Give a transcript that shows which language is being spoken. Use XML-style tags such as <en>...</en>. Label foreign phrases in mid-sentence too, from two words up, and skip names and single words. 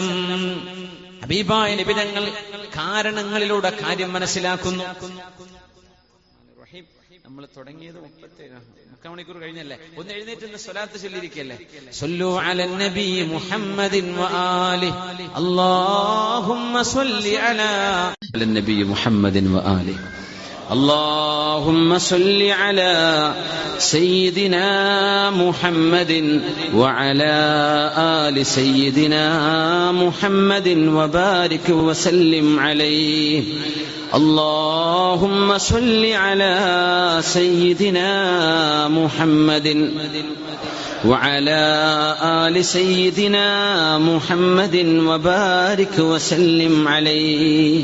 <ml>ഹബീബായ നബി തങ്ങൾ കാരണങ്ങളിലൂടെ കാര്യം മനസ്സിലാക്കുന്നു. നമ്മൾ തുടങ്ങിയത് 3 മണിക്കൂർ കഴിഞ്ഞല്ലേ? ഒന്ന് എഴുന്നേറ്റ് സ്വലാത്ത് ചൊല്ലിയിരിക്കല്ലേ?</ml> <ar>صلوا على النبي محمد وآله، اللهم صل على النبي محمد وآله, اللهم صل على سيدنا محمد وعلى آل سيدنا محمد وبارك وسلم عليه. اللهم صل على سيدنا محمد وعلى آل سيدنا محمد وبارك وسلم عليه.</ar>